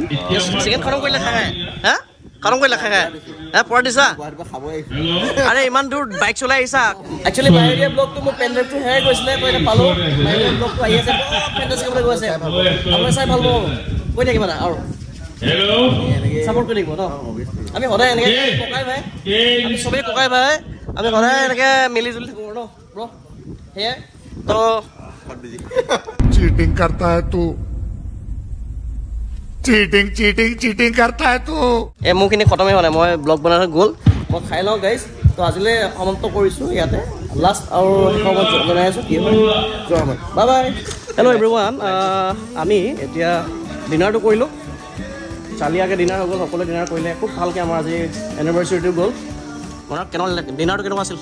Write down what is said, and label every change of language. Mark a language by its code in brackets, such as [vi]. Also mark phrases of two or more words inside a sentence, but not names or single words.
[as] চিকেন খতম কৰিলে খাই হা খতম কৰিলে খাই হা পৰা দিছা আৰে ইমান দূৰ বাইক চলাই আহিছা একচুৱেলি বাহিৰীয়া ব্লগটো মোৰ [en] pen drive [as] হেৰাই গৈছিলে মই এতিয়া পালোঁ বাহিৰীয়া ব্লগটো আহি আছে ফেণ্টাচি কৰিবলৈ গৈ আছে আপুনি চাই ভাল পাব কৈ থাকিবা না আৰু ছাপৰ্ট কৰি থাকিব ন আমি সদায় এনেকৈ ককাই ভাই আমি চবেই ককাই ভাই আমি সদায় এনেকৈ মিলি জুলি থাকোঁ ন ব্ৰ সেয়াই তো [hi] चीटिंग करता है तू चीटिंग करता है तू [as] এই মোৰখিনি খতমেই হোৱা নাই মই ব্লগ বনাই থৈ গ'ল মই খাই লওঁ গাইজ তো আজিলৈ সমাপ্ত কৰিছোঁ ইয়াতে লাষ্ট আৰু শেষত জনাই আছোঁ কি হয় যোৱা সময় [en] bye bye hello everyone [as] আমি এতিয়া ডিনাৰটো কৰিলোঁ চালিয়াকৈ ডিনাৰ হৈ গ'ল সকলোৱে ডিনাৰ কৰিলে খুব ভালকৈ আমাৰ আজি এনিভাৰ্চাৰিটো গ'ল মনত কেনেকুৱা লাগিলে ডিনাৰটো কেনেকুৱা আছিল